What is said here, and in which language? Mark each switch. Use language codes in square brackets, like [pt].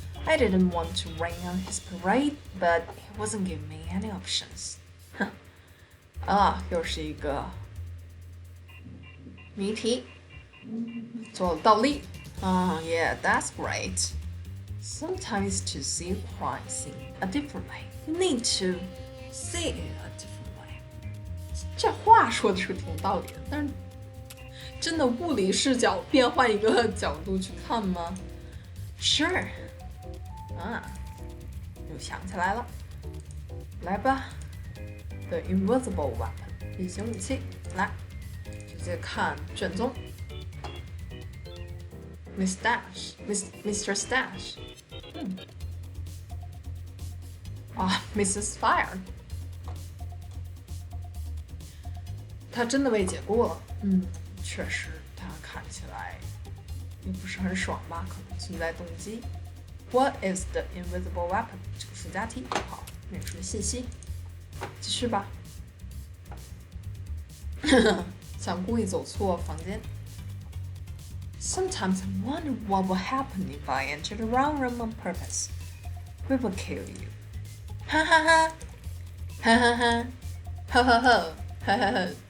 [en] I didn't want to rain on his parade, but he wasn't giving me any options. [zh] 又是一个谜题，做了倒立。 [en] Yeah, that's great. Sometimes to see a crime scene a different way, you need to see it a different way. [zh] 这话说的是挺有道理的，但是真的物理视角变换一个角度去看吗 ？ [en] Sure. [zh] 又想起来了，来吧。 [en] The invisible weapon， [zh] 隐形武器，来，直接看卷宗。 [en] Mr. Stash， Mrs. [zh] Fire， 他真的被解雇了，确实，他看起来也不是很爽吧？可能存在动机。 [en] What is the invisible weapon？ [zh] 这个附加题，好，没有什么信息，继续吧。想故意走错房间。 [en] Sometimes I wonder what will happen if I enter the wrong room on purpose. We will kill you. 哈哈哈，哈哈哈，哈哈哈，哈哈哈。